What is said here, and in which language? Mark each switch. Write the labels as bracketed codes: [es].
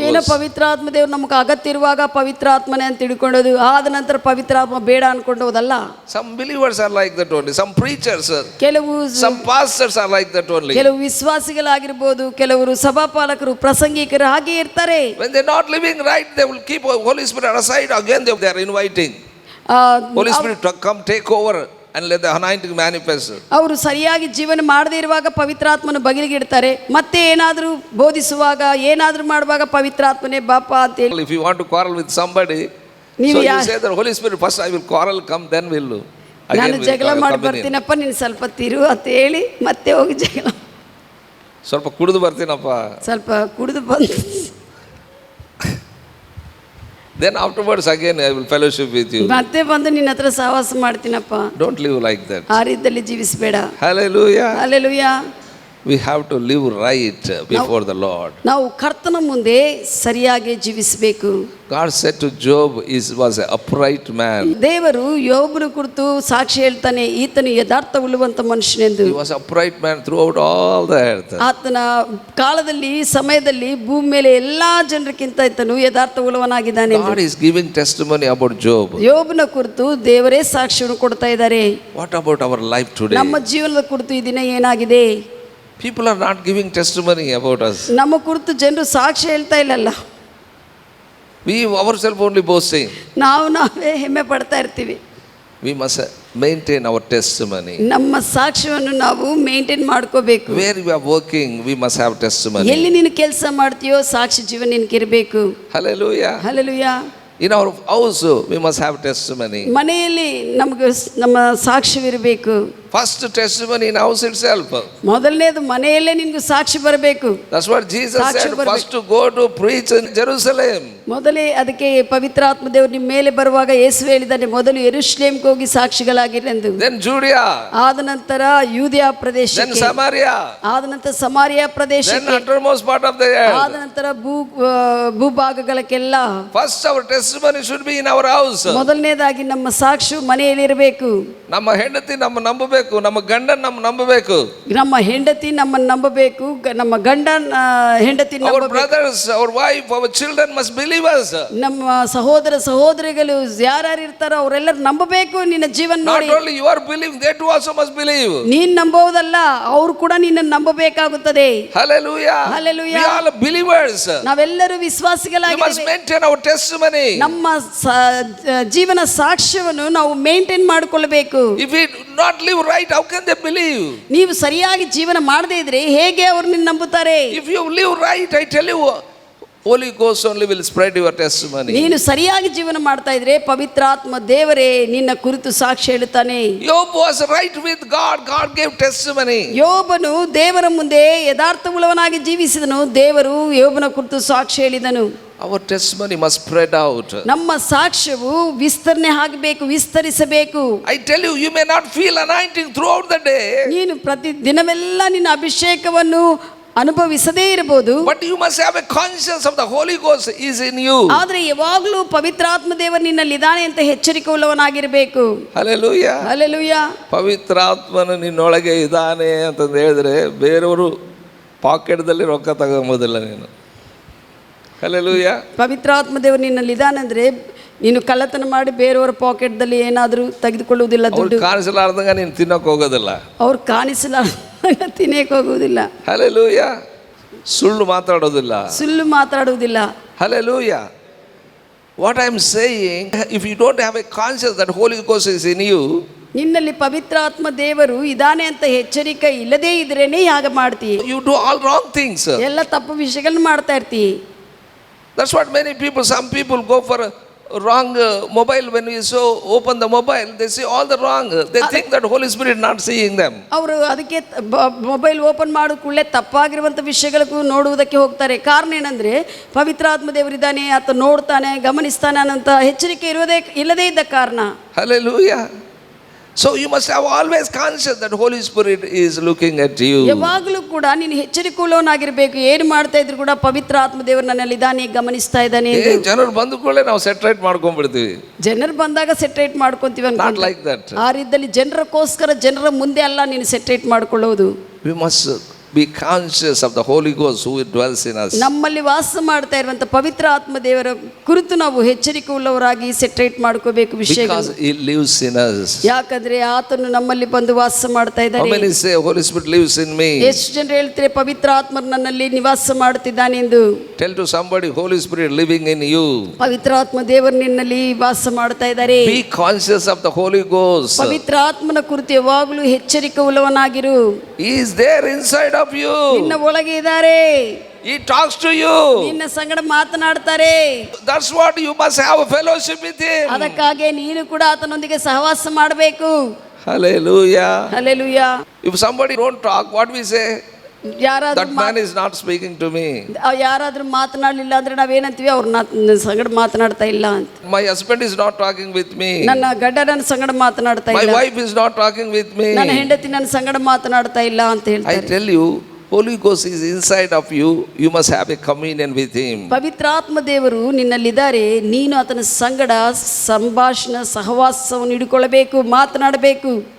[kn] ಏನೋ [en] Ghost. [kn] ಪವಿತ್ರಾತ್ಮ ದೇವರು ನಮಗೆ ಅಗತ್ಯ ಇರುವಾಗ ಪವಿತ್ರಾತ್ಮನೇ ಅಂತ ತಿಳ್ಕೊಳ್ಳೋದು, ಆದ ನಂತರ ಪವಿತ್ರಾತ್ಮ ಬೇಡ ಅನ್ಕೊಂಡೋದಲ್ಲ. [en] Some believers are like that only. Some preachers, some pastors are like that only. [kn] ಕೆಲವು ವಿಶ್ವಾಸಿಗಳಾಗಿರ್ಬೋದು, ಕೆಲವರು ಸಭಾಪಾಲಕರು ಪ್ರಸಂಗಿಕರು ಹಾಗೆ ಇರ್ತಾರೆ. [en] When they are not living right, they will keep Holy Spirit aside. Again they are inviting Holy Spirit to come take over and let the anointing manifest. [kn] ಅವರು ಸರಿಯಾಗಿ ಜೀವನ ಮಾಡದೇ ಇರುವಾಗ ಪವಿತ್ರಾತ್ಮನ ಬಗಿಲಿಗೆ ಇಡ್ತಾರೆ. ಮತ್ತೆ ಏನಾದರೂ ಬೋಧಿಸುವಾಗ ಏನಾದರೂ ಮಾಡುವಾಗ ಪವಿತ್ರಾತ್ಮನೇ ಬಾಪ ಅಂತ ಹೇಳಿ. [en] If you want to quarrel with somebody, so you say that Holy Spirit first I will quarrel, come then will [kn] ನಾನು ಜಗಳ ಮಾಡಿ ಬರ್ತೀನಪ್ಪ, ನೀನು ಸ್ವಲ್ಪ ತಿರು ಅಂತ ಹೇಳಿ ಮತ್ತೆ ಹೋಗಿ ಜಗಳ. ಸ್ವಲ್ಪ ಕುಡಿದು ಬರ್ತೀನಪ್ಪ, ಸ್ವಲ್ಪ ಕುಡಿದು ಬಂದು [en] then afterwards again I will fellowship with you. [kn] ಮತ್ತೆ ಬಂದು ನಿನ್ನ ಹತ್ರ ಸಹವಾಸ ಮಾಡ್ತೀನಪ್ಪ. [en] Don't live like that. [kn] ಆ ರೀತಿಯಲ್ಲಿ ಜೀವಿಸಬೇಡ. [en] Hallelujah. Hallelujah. We have to live right before the Lord. [kn] ನಾವು ಕರ್ತನ ಮುಂದೆ ಸರಿಯಾಗಿ ಜೀವಿಸಬೇಕು. [en] God said to Job, he was an upright man. [kn] ದೇವರು ಯೋಬನ ಕುರಿತು ಸಾಕ್ಷಿ ಹೇಳ್ತಾನೆ, ಈತನು ಯಥಾರ್ಥವುಳ್ಳುವಂತ ಮನುಷ್ಯನೆಂದು. [en] He was upright man throughout all the earth. [kn] ಆತನ ಕಾಲದಲ್ಲಿ ಸಮಯದಲ್ಲಿ ಭೂಮಿ ಮೇಲೆ ಎಲ್ಲಾ ಜನರಿಗಿಂತ ಈತನು ಯಥಾರ್ಥವುಳ್ಳವನಾಗಿದ್ದಾನೆ. [en] God is giving testimony about Job. [kn] ಯೋಬನ ಕುರಿತು ದೇವರೇ ಸಾಕ್ಷಿಯನ್ನು ಕೊಡ್ತಾ ಇದ್ದಾರೆ. [en] What about our life today? [kn] ನಮ್ಮ ಜೀವನದ ಕುರಿತು ಈ ದಿನ ಏನಾಗಿದೆ? [en] People are not giving testimony about us. [kn] ನಮ್ಮ ಕುರಿತು ಜನರು ಸಾಕ್ಷಿ ಹೇಳ್ತಾ ಇಲ್ಲಲ್ಲ. [en] We ourselves only boasting. [kn] ನಾವೇ ಹೆಮ್ಮೆ ಪಡ್ತಾ ಇರ್ತೀವಿ. [en] We must maintain our testimony. [kn] ನಮ್ಮ ಸಾಕ್ಷ್ಯವನ್ನು ನಾವು ಮೇಂಟೈನ್ ಮಾಡ್ಕೋಬೇಕು. [en] Where you are working, we must have testimony. [kn] ಎಲ್ಲಿ ನೀನು ಕೆಲಸ ಮಾಡ್ತೀಯೋ ಸಾಕ್ಷಿ ಜೀವನ ನಿನಗಿರಬೇಕು. [en] Hallelujah. Hallelujah. In our house, we must have testimony. [kn] ಮನೆಯಲ್ಲಿ ನಮಗೆ ನಮ್ಮ ಸಾಕ್ಷ್ಯವಿರಬೇಕು. [en] First testimony in house itself. [kn] ಮೊದಲನೇದು ಮನೆಯಲ್ಲೇ ನಿನಗೆ ಸಾಕ್ಷಿ ಬರಬೇಕು. [en] That's what Jesus said. First to go to preach in Jerusalem. [kn] ಮೊದಲೇ ಅದಕ್ಕೆ ಪವಿತ್ರಾತ್ಮ ದೇವರು ನಿಮ್ಮ ಮೇಲೆ ಬರುವಾಗ ಯೇಸು ಹೇಳಿದ್ದಾನೆ, ಮೊದಲು ಯೆರೂಸಲೇಮಿಗೆ ಹೋಗಿ ಸಾಕ್ಷಿಗಳಾಗಿರಿ ಎಂದು. [en] Then Judea. [kn] ಆದ ನಂತರ ಯೂದೆಯ ಪ್ರದೇಶಕ್ಕೆ. [en] Then Samaria. [kn] ಆದ ನಂತರ ಸಮಾರಿಯಾ ಪ್ರದೇಶಕ್ಕೆ. [en] Then uttermost part of the earth. [kn] ಆದ ನಂತರ ಭೂಭಾಗಗಳಕ್ಕೆಲ್ಲ. [en] First our testimony should be in our house. [kn] ಮೊದಲನೇದಾಗಿ ನಮ್ಮ ಸಾಕ್ಷಿ ಮನೆಯಲ್ಲಿ ಇರಬೇಕು. ನಮ್ಮ ಹೆಂಡತಿ ನಮ್ಮ ನಂಬಬೇಕು, ನಮ್ಮ ಗಂಡನ ನಮ್ಮ ನಂಬಬೇಕು. ನಮ್ಮ ಹೆಂಡತಿ ನಮ್ಮನ್ನು ನಂಬಬೇಕು, ನಮ್ಮ ಗಂಡ ಹೆಂಡತಿ ನಂಬಬೇಕು. [en] Our brothers, our wife, our children must believe us. [kn] ನಮ್ಮ ಸಹೋದರ ಸಹೋದರಿಗಳು ಯಾರ್ಯಾರು ಇರ್ತಾರೋ ಅವರೆಲ್ಲರೂ ನಂಬಬೇಕು ನಿನ್ನ ಜೀವನ ನೋಡಿ. [en] Not only you are believing, they too also must believe. [kn] ನೀನು ನಂಬೋದಲ್ಲ, ಅವರು ಕೂಡ ನಿನ್ನನ್ನು ನಂಬಬೇಕಾಗುತ್ತದೆ. [en] Hallelujah. Hallelujah. We are believers. [kn] ನಾವೆಲ್ಲರೂ ವಿಶ್ವಾಸಿಗಳಾಗಿದ್ದೇವೆ. [en] We must maintain our testimony. [kn] ನಮ್ಮ ಜೀವನ ಸಾಕ್ಷ್ಯವನ್ನು ನಾವು ಮೇಂಟೈನ್ ಮಾಡಿಕೊಳ್ಳಬೇಕು. [en] If we not live right, how can they believe? [kn] ನೀವು ಸರಿಯಾಗಿ ಜೀವನ ಮಾಡದೇ ಇದ್ರೆ ಹೇಗೆ ಅವರು ನಿನ್ನ ನಂಬುತ್ತಾರೆ? [en] If you live right, I tell you, Holy Ghost only will spread your testimony. [kn] ನೀನು ಸರಿಯಾಗಿ ಜೀವನ ಮಾಡ್ತಾ ಇದ್ರೆ ಪವಿತ್ರಾತ್ಮ ದೇವರೇ ನಿನ್ನ ಕುರಿತು ಸಾಕ್ಷಿ ಹೇಳುತ್ತಾನೆ. [en] Job was right with God. God gave testimony. [kn] ಯೋಬನು ದೇವರ ಮುಂದೆ ಯಥಾರ್ಥವುಳ್ಳವನಾಗಿ ಜೀವಿಸಿದನು. ದೇವರು ಯೋಬನ ಕುರಿತು ಸಾಕ್ಷಿ ಹೇಳಿದನು. [en] Our testimony must spread out. [kn] ನಮ್ಮ ಸಾಕ್ಷ್ಯವು ವಿಸ್ತರಣೆ ಆಗಬೇಕು, ವಿಸ್ತರಿಸಬೇಕು. [en] I tell you, you may not feel anointing throughout the day. [kn] ನೀನು ಪ್ರತಿ ದಿನವೆಲ್ಲ ನಿನ್ನ ಅಭಿಷೇಕವನ್ನು ಅನುಭವಿಸದೇ ಇರಬಹುದು. [en] But you must have a conscience of the Holy Ghost is in you. [kn] ಆದರೆ ಯಾವಾಗಲೂ ಪವಿತ್ರಾತ್ಮ ದೇವರು ನಿನ್ನಲ್ಲಿ ಇದ್ದಾನೆ ಅಂತ ಎಚ್ಚರಿಕೆ ಉಳ್ಳವನಾಗಿರಬೇಕು. [en] Hallelujah. Hallelujah. [kn] ಪವಿತ್ರಾತ್ಮನು ನಿನ್ನೊಳಗೆ ಇದ್ದಾನೆ ಅಂತ ಹೇಳಿದ್ರೆ ಬೇರೆಯವರು ಪಾಕೆಟ್ದಲ್ಲಿ ರೊಕ್ಕ ತಗೊಂಬೋದಿಲ್ಲ ನೀನು. ಹಲ್ಲೆಲೂಯಾ. ಪವಿತ್ರಾತ್ಮ ದೇವರು ನಿನ್ನಲ್ಲಿ ಇದಾನಂದ್ರೆ ನೀನು ಕಳ್ಳತನ ಮಾಡಿ ಬೇರೆಯವರ ಪಾಕೆಟ್ದಲ್ಲಿ ಏನಾದರೂ ತೆಗೆದುಕೊಳ್ಳುವುದಿಲ್ಲ, ದುಡ್ಡು ಕಾಣಿಸಲಾರ್ದಂಗ ನೀನು ತಿನ್ನೋಕೆ ಹೋಗೋದಿಲ್ಲ, ಅವ್ರು ಕಾಣಿಸಲಾರ್ದಂಗ ತಿನ್ನಕ್ಕೆ ಹೋಗುವುದಿಲ್ಲ. ಹಲ್ಲೆಲೂಯಾ. ಸುಳ್ಳು ಮಾತಾಡೋದಿಲ್ಲ, ಸುಳ್ಳು ಮಾತಾಡುವುದಿಲ್ಲ. Hallelujah. [en] What I am saying, if you don't have a conscience that Holy Ghost is in you, [kn] ನಿನ್ನಲ್ಲಿ ಪವಿತ್ರಾತ್ಮ ದೇವರು ಇದಾನೆ ಅಂತ ಎಚ್ಚರಿಕೆ ಇಲ್ಲದೇ ಇದ್ರೇನೆ ಹಾಗೆ ಮಾಡ್ತೀ, [en] you do all wrong things. [kn] ಎಲ್ಲ ತಪ್ಪು ವಿಷಯಗಳನ್ನ ಮಾಡ್ತಾ ಇರ್ತಿ. [en] That's what many people, some people go for a wrong mobile. When you so open the mobile, they see all the wrong. They think that Holy Spirit not seeing them. [kn] ಅವರು ಅದಕ್ಕೆ mobile open ಮಾಡಿದ ಕೂಡಲೇ ತಪ್ಪಾಗಿರುವಂಥ ವಿಷಯಗಳಿಗೂ ನೋಡುವುದಕ್ಕೆ ಹೋಗ್ತಾರೆ. ಕಾರಣ ಏನಂದರೆ ಪವಿತ್ರಾತ್ಮ ದೇವರಿದ್ದಾನೆ, ಆತ ನೋಡ್ತಾನೆ, ಗಮನಿಸ್ತಾನೆ ಅನ್ನೋಂಥ ಎಚ್ಚರಿಕೆ ಇಲ್ಲದೇ ಇದ್ದ ಕಾರಣ. [en] Hallelujah. So you must have always conscious that Holy Spirit is looking at you. [kn] ಯಾವಾಗಲೂ ಕೂಡ ನೀನು ಎಚ್ಚರಿಕೆಯುಳ್ಳವನಾಗಿರಬೇಕು. ಏನು ಮಾಡ್ತಾ ಇದ್ರು ಕೂಡ ಪವಿತ್ರ ಆತ್ಮ ದೇವರು ನನ್ನಲ್ಲಿ ಇದ್ದಾನೆ, ಗಮನಿಸ್ತಾ ಇದ್ದಾನೆ. ಜನರು ಬಂದ ಕೂಡಲೇ ನಾವು ಸೆಟ್ರೇಟ್ ಮಾಡ್ಕೊಂಡ್ಬಿಡ್ತೀವಿ. ಜನರು ಬಂದಾಗ ಸೆಟ್ರೇಟ್ ಮಾಡ್ಕೊಂತೀವಿ ಅಂತ. [en] Not like that. [kn] ಆ ರೀತಿಯಲ್ಲಿ ಜನರಕ್ಕೋಸ್ಕರ ಜನರ ಮುಂದೆ ಅಲ್ಲ ನೀನು ಸೆಟ್ರೇಟ್ ಮಾಡ್ಕೊಳ್ಳೋದು. [en] We must be conscious of the Holy Ghost who dwells in us. [kn] ನಮ್ಮಲ್ಲಿ ವಾಸ ಮಾಡ್ತಾ ಇರುವಂತ ಪವಿತ್ರ ಆತ್ಮ ದೇವರ ಕುರಿತು ನಾವು ಎಚ್ಚರಿಕೆ ಉಳ್ಳವರಾಗಿ ಸೆಟ್ರೇಟ್ ಮಾಡ್ಕೋಬೇಕು ವಿಷಯಗಳು. [en] Because he lives in us. [kn] ಯಾಕಂದ್ರೆ ಆತನು ನಮ್ಮಲ್ಲಿ ಬಂದು ವಾಸ ಮಾಡ್ತಾ ಇದ್ದಾನೆ. [en] How many say Holy Spirit lives in me? [kn] ಎಷ್ಟು ಜನರು ಹೇಳ್ತಾರೆ ಪವಿತ್ರ ಆತ್ಮರು ನನ್ನಲ್ಲಿ ನಿವಾಸ ಮಾಡ್ತಿದ್ದಾನೆ ಎಂದು. [en] Tell to somebody, Holy Spirit living in you. [kn] ಪವಿತ್ರ ಆತ್ಮ ದೇವರು ನಿನ್ನಲ್ಲಿ ವಾಸ ಮಾಡ್ತಾ ಇದ್ದಾರೆ. [en] Be conscious of the Holy Ghost. [kn] ಪವಿತ್ರ ಆತ್ಮನ ಕುರಿತು ಯಾವಾಗಲೂ ಎಚ್ಚರಿಕೆ ಉಳ್ಳವನಾಗಿರು. [en] He is there inside of you. [kn] ನಿನ್ನ ಒಳಗೆ ಇದ್ದಾರೆ. [en] He talks to you. [kn] ನಿನ್ನ ಸಂಗಡ ಮಾತನಾಡ್ತಾರೆ. [en] That's what you must have a fellowship with him. [kn] ಅದಕ್ಕಾಗಿ ನೀನು ಕೂಡ ಆತನೊಂದಿಗೆ ಸಹವಾಸ ಮಾಡಬೇಕು. Hallelujah. Hallelujah. [en] If somebody don't talk, what we say? [kn] ಯಾರಾದ್ರೂ [en] That man is not speaking to me. [kn] ಯಾರಾದ್ರೂ ಮಾತನಾಡಲಿಲ್ಲ ಅಂದ್ರೆ ನಾವೇನಂತೀವಿ, ಅವ್ರ ಸಂಗಡ ಮಾತನಾಡ್ತಾ ಇಲ್ಲ ಅಂತ. [en] My husband is not talking with me. [kn] ನನ್ನ ಗಂಡ ನನ್ನ ಸಂಗಡ ಮಾತನಾಡ್ತಾ [en] My [kn] ಇಲ್ಲ. [en] wife is not talking with me. [kn] ನನ್ನ ಹೆಂಡತಿ ನನ್ನ ಸಂಗಡ ಮಾತನಾಡ್ತಾ ಇಲ್ಲ ಅಂತ [en] I [kn] ಹೇಳ್ತಾರೆ. [en] tell you, Holy Ghost is inside of you. You must have a communion with him. [kn] ಪವಿತ್ರಾತ್ಮ ದೇವರು ನಿನ್ನಲ್ಲಿದ್ದಾರೆ. ನೀನು ಆತನ ಸಂಗಡ ಸಂಭಾಷಣೆ ಸಹವಾಸವನ್ನು ಹಿಡ್ಕೊಳ್ಬೇಕು, ಮಾತನಾಡಬೇಕು.